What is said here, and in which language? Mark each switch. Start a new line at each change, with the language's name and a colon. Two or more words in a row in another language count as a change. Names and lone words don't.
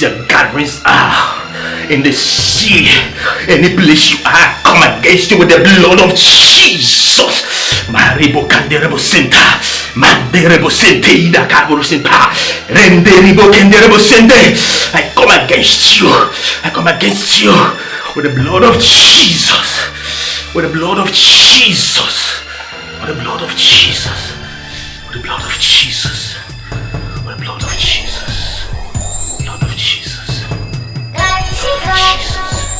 English: your gatherings are, in the sea, any place you are, come against you with the blood of Jesus. Maribo Canderebo Senta, Manderebo Sente, Ida Cabro Senta, Renderibo Canderebo Sente. I come against you. I come against you with the blood of Jesus. With the blood of Jesus. With the blood of Jesus. With the blood of Jesus. Blood of Jesus. Blood of Jesus. Blood of Jesus.